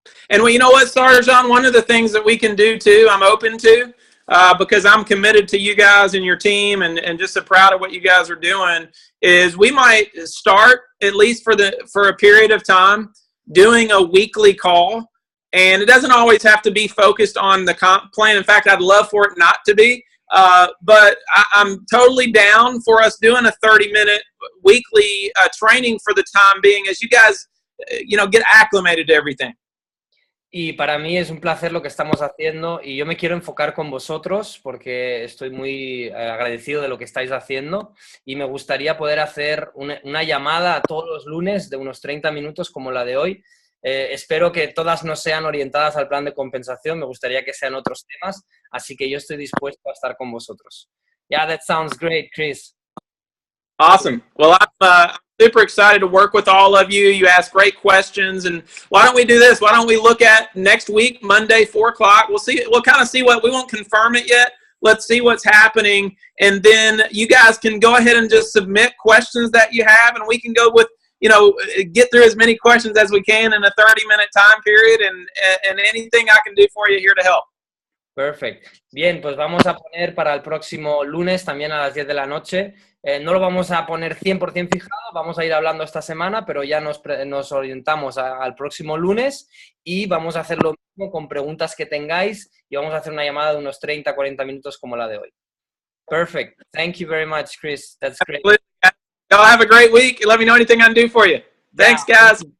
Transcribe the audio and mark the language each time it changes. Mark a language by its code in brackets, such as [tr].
[en] And well, you know what, Sarjan, one of the things that we can do too, I'm open to, because I'm committed to you guys and your team, and just so proud of what you guys are doing, is we might start, at least for a period of time, doing a weekly call. And it doesn't always have to be focused on the comp plan. In fact, I'd love for it not to be. But I'm totally down for us doing a 30-minute weekly training for the time being, as you guys, get acclimated to everything. [es] Y para mí es un placer lo que estamos haciendo, y yo me quiero enfocar con vosotros porque estoy muy agradecido de lo que estáis haciendo, y me gustaría poder hacer una llamada todos los lunes de unos 30 minutos como la de hoy. Espero que todas no sean orientadas al plan de compensación, me gustaría que sean otros temas, así que yo estoy dispuesto a estar con vosotros. [en] Yeah, that sounds great, Chris. Awesome. Well, I'm super excited to work with all of you. You ask great questions, and why don't we do this? Why don't we look at next week, Monday, 4 o'clock? We'll kind of see what, we won't confirm it yet. Let's see what's happening, and then you guys can go ahead and just submit questions that you have, and we can go with, get through as many questions as we can in a 30-minute time period, and anything I can do for you here to help. Perfect. [es] Bien, pues vamos a poner para el próximo lunes también a las 10 de la noche No lo vamos a poner 100% fijado, vamos a ir hablando esta semana, pero ya nos orientamos al próximo lunes y vamos a hacer lo mismo con preguntas que tengáis y vamos a hacer una llamada de unos 30-40 minutos como la de hoy. [en] Perfect. Thank you very much, Chris. That's great. Y'all have a great week. Let me know anything I can do for you. Thanks, guys.